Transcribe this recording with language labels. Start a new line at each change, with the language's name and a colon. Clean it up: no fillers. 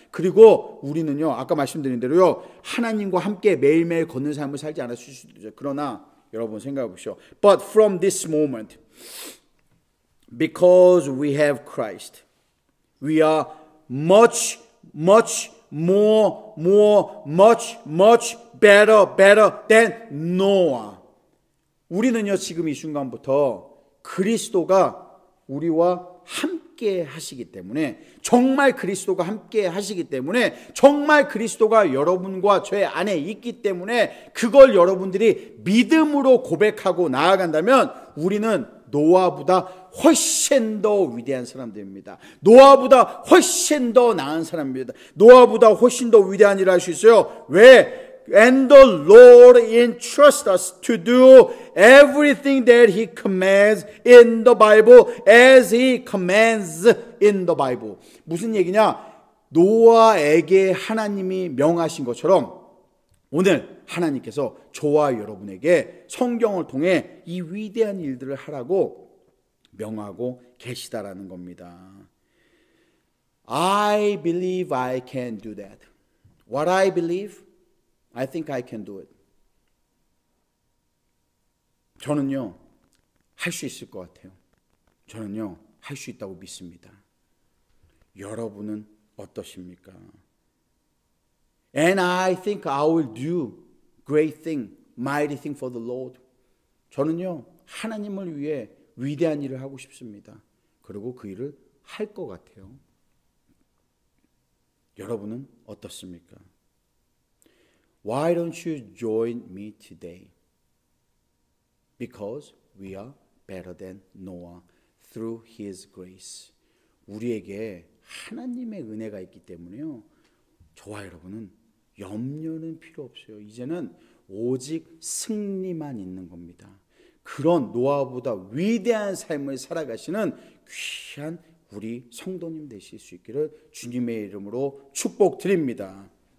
Korean: 그리고 우리는요, 아까 말씀드린 대로요, 하나님과 함께 매일매일 걷는 삶을 살지 않았을 수도 있어요. 그러나 여러분 생각해 보십시오.
English: But from this moment, because we have Christ, we are much better than Noah.
Korean: 우리는요, 지금 이 순간부터 그리스도가 우리와 함께 하시기 때문에, 정말 그리스도가 함께 하시기 때문에, 정말 그리스도가 여러분과 저의 안에 있기 때문에 그걸 여러분들이 믿음으로 고백하고 나아간다면 우리는 노아보다 훨씬 더 위대한 사람들입니다. 노아보다 훨씬 더 나은 사람입니다. 노아보다 훨씬 더 위대한 일을 할 수 있어요. 왜?
English: And the Lord entrusts us to do everything that He commands in the Bible as He commands in the Bible.
Korean: 무슨 얘기냐? 노아에게 하나님이 명하신 것처럼 오늘 하나님께서 저와 여러분에게 성경을 통해 이 위대한 일들을 하라고 명하고 계시다라는 겁니다.
English: I believe I can do that. What I believe? I think I can do it.
Korean: 저는요, 할 수 있을 것 같아요. 저는요, 할 수 있다고 믿습니다. 여러분은 어떠십니까?
English: And I think I will do great thing, mighty thing for the Lord.
Korean: 저는요, 하나님을 위해 위대한 일을 하고 싶습니다. 그리고 그 일을 할 것 같아요. 여러분은 어떻습니까?
English: Why don't you join me today? Because we are better than Noah through His grace.
Korean: 우리에게 하나님의 은혜가 있기 때문에요. 저와 여러분은 염려는 필요 없어요. 이제는 오직 승리만 있는 겁니다. 그런 노아보다 위대한 삶을 살아가시는 귀한 우리 성도님 되실 수 있기를 주님의 이름으로 축복드립니다.